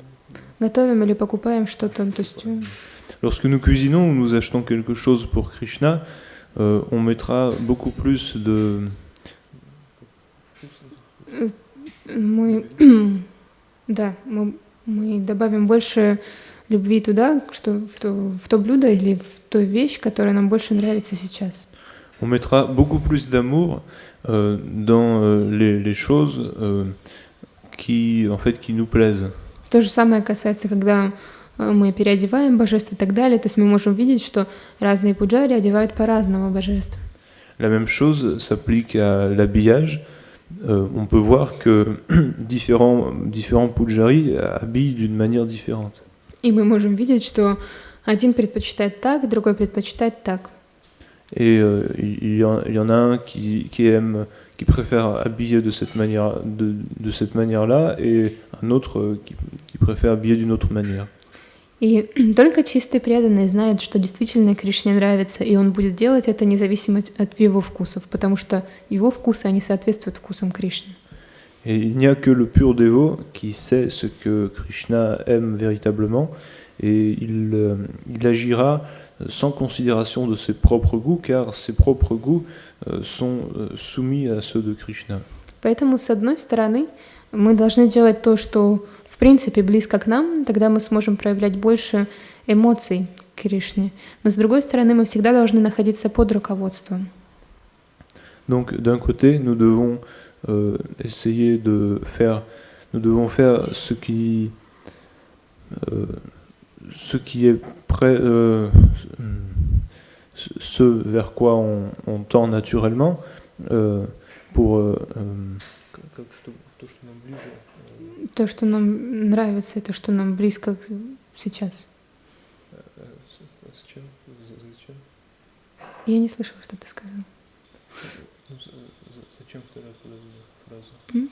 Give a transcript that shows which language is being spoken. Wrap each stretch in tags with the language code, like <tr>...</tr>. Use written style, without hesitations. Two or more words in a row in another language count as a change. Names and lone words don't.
<ru>Готовим или покупаем что-то, то есть</ru> <fr>Lorsque nous cuisinons ou nous achetons quelque chose pour Krishna, on mettra beaucoup plus de...</fr> <ru>мы, да, мы добавим больше любви туда, что в то блюдо или в ту вещь, которая нам больше нравится сейчас.</ru> <fr>On mettra beaucoup plus d'amour dans les choses qui nous plaisent.</fr> <ru>То же самое касается, когда мы переодеваем божеств и так далее, то есть мы можем видеть, что разные пуджари одевают по-разному божеств.</ru> <fr>La même chose s'applique à l'habillage. On peut voir que différents pujaris habillent d'une manière différente.</fr> <ru>И мы можем видеть, что один предпочитает так, другой предпочитает так.</ru> <fr>Et il y en a un qui préfère habiller de cette manière-là, et un autre qui préfère habiller d'une autre manière.</fr> <ru>И только чистый преданный знает, что действительно Кришне нравится, и он будет делать это независимо от его вкусов, потому что его вкусы, они соответствуют вкусам Кришны.</ru> <fr>Et il n'y a que le pur dévot qui sait ce que Krishna aime véritablement, et il agira sans considération de ses propres goûts, car ses propres goûts sont soumis à ceux de Krishna.</fr> <ru>Поэтому, с одной стороны, мы должны делать то, что в принципе близко к нам, тогда мы сможем проявлять больше эмоций к Кришне. Но с другой стороны, мы всегда должны находиться под руководством.</ru> <fr>Donc, d'un côté, nous devons essayer de faire, nous devons faire ce qui est prêt, ce vers quoi on tend naturellement, pour</fr> <ru>То, что нам нравится, и то, что нам близко сейчас. Я не слышала, что ты сказал. Зачем вторая фраза?</ru>